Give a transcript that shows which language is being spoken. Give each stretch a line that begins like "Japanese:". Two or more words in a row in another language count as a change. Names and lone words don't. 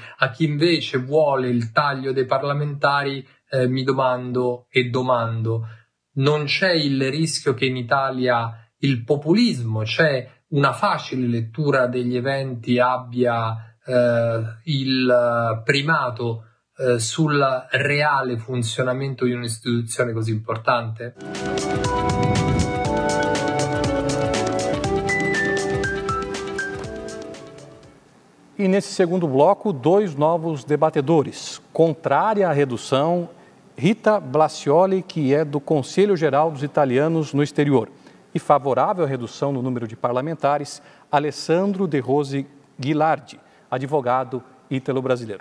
Italian: A chi invece vuole il taglio dei parlamentari mi domando e domando: non c'è il rischio che in Italia il populismo, c'è una facile lettura degli eventi, abbia il primato sul reale funzionamento di un'istituzione così importante?
Portuguese: E nesse segundo bloco, dois novos debatedores. Contrária à redução, Rita Blasioli, que é do Conselho Geral dos Italianos no Exterior, e favorável à redução no número de parlamentares, Alessandro De Rose Ghilardi, advogado ítalo-brasileiro.